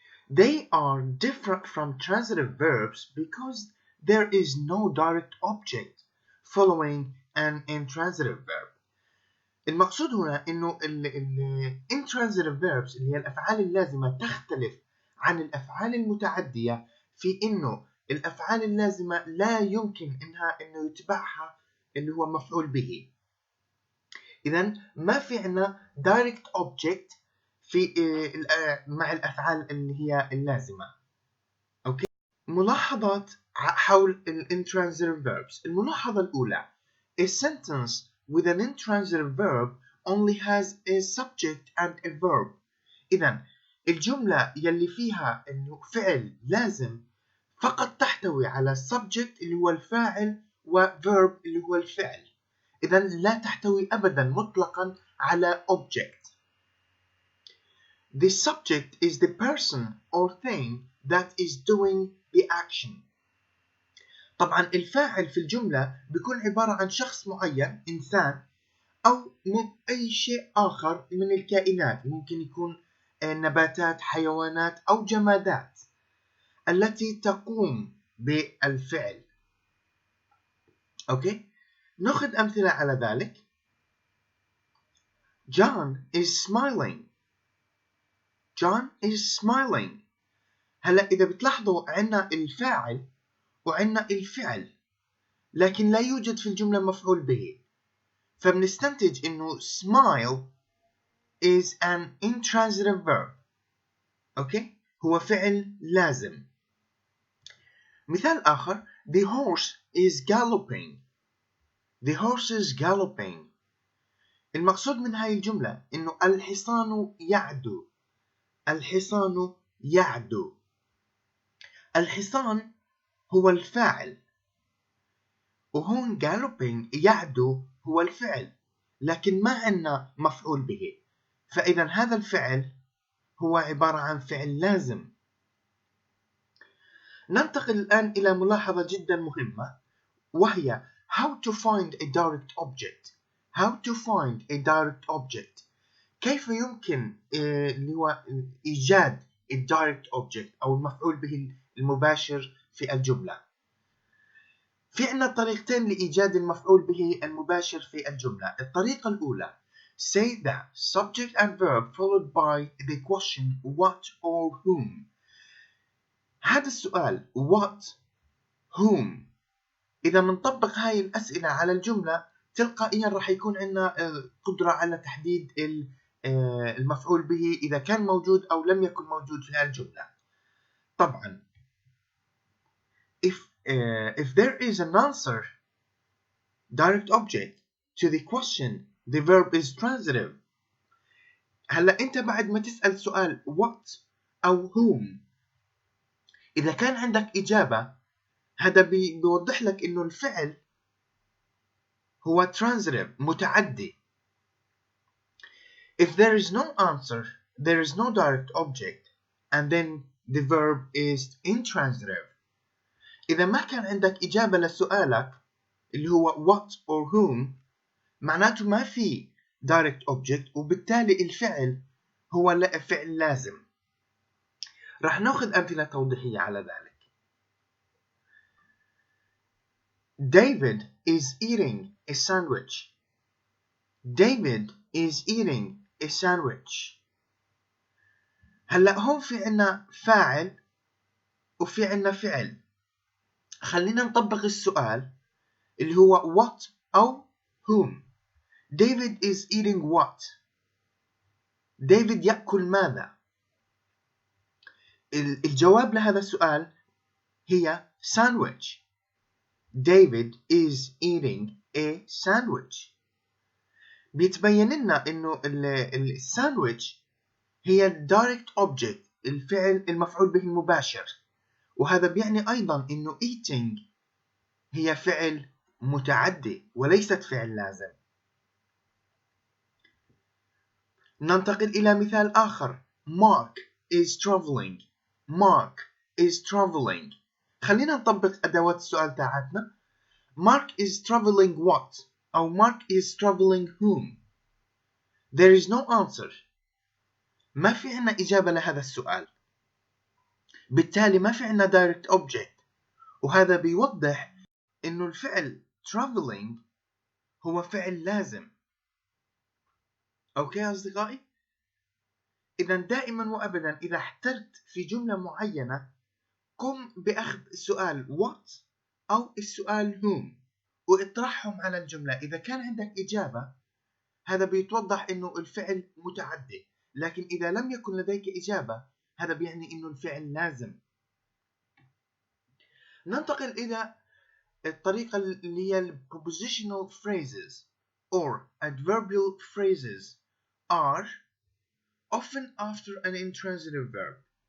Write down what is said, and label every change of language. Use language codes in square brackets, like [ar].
[en] They are different from transitive verbs because there is no direct object following an intransitive verb. [ar] المقصود هنا إنه intransitive verbs اللي هي الأفعال اللازمة تختلف عن الأفعال المتعدية في إنه الأفعال اللازمة لا يمكن إنه يتبعها اللي هو مفعول به. إذن ما في عنا direct object في مع الأفعال اللي هي اللازمة. أوكي. ملاحظات حول intransitive verbs. الملاحظة الأولى: [en] a sentence with an intransitive verb only has a subject and a verb. [ar] إذن الجملة يلي فيها إنه فعل لازم فقط تحتوي على subject اللي هو الفاعل و verb اللي هو الفعل. إذن لا تحتوي أبدا مطلقا على object. [en] The subject is the person or thing that is doing the action. [ar] طبعا الفاعل في الجملة بيكون عبارة عن شخص معين، إنسان أو أي شيء آخر من الكائنات، ممكن يكون نباتات، حيوانات أو جمادات التي تقوم بالفعل. أوكي؟ نأخذ أمثلة على ذلك. [en] John is smiling. John is smiling. [ar] هلا إذا بتلاحظوا عنا الفاعل وعنا الفعل، لكن لا يوجد في الجملة مفعول به، فبنستنتج إنه [en] smile is an intransitive verb. [ar] أوكي؟ هو فعل لازم. مثال آخر: [en] the horse is galloping. The horse is galloping. [ar] المقصود من هاي الجملة إنه الحصان يعدو. الحصان يعدو. الحصان هو الفاعل، وهون galloping يعدو هو الفعل، لكن ما عندنا مفعول به، فإذا هذا الفعل هو عبارة عن فعل لازم. ننتقل الآن إلى ملاحظة جدا مهمة، وهي [en] how to find a direct object. How to find a direct object. [ar] كيف يمكن اللي هو إيجاد الدايركت object أو المفعول به المباشر في الجملة. في عنا طريقتين لإيجاد المفعول به المباشر في الجملة. الطريقة الأولى: [en] say the subject and verb followed by the question what or whom. [ar] هذا السؤال what whom إذا منطبق هاي الأسئلة على الجملة تلقائيا راح يكون عندنا قدرة على تحديد المفعول به إذا كان موجود أو لم يكن موجود في الجملة. طبعا [en] if there is an answer direct object to the question, the verb is transitive. [ar] هلا أنت بعد ما تسأل سؤال what أو whom، إذا كان عندك إجابة هذا بيوضح لك إنه الفعل هو transitive متعدي. [en] If there is no answer, there is no direct object, and then the verb is intransitive. [ar] إذا ما كان عندك إجابة لسؤالك اللي هو [en] what or whom، [ar] معناته ما في direct object، وبالتالي الفعل هو فعل لازم. راح ناخذ أمثلة توضيحية على ذلك. [en] David is eating a sandwich. David is eating a sandwich. [ar] هلأ هون في عنا فاعل وفي عنا فعل. خلينا نطبق السؤال اللي هو what أو whom. [en] David is eating what? [ar] ديفيد يأكل ماذا؟ الجواب لهذا السؤال هي sandwich. [en] David is eating a sandwich. [ar] بيتبين لنا إنه الساندويتش هي direct object، الفعل المفعول به المباشر، وهذا بيعني أيضا إنه eating هي فعل متعدي وليست فعل لازم. ننتقل إلى مثال آخر. [en] Mark is traveling. Mark is traveling. [ar] خلينا نطبق أدوات السؤال تاعتنا. [en] Mark is traveling what؟ أو Mark is traveling whom؟ There is no answer. [ar] ما في عنا إجابة لهذا السؤال. بالتالي ما في عنا direct object، وهذا بيوضح إنه الفعل traveling هو فعل لازم. أوكي أصدقائي؟ إذا دائما وأبدا إذا احترت في جملة معينة قم بأخذ السؤال what أو السؤال whom واطرحهم على الجملة. إذا كان عندك إجابة هذا بيتوضح إنه الفعل متعدي، لكن إذا لم يكن لديك إجابة هذا بيعني إنه الفعل لازم. ننتقل إلى الطريقة اللي هي [en] prepositional phrases or adverbial phrases are often after an intransitive verb.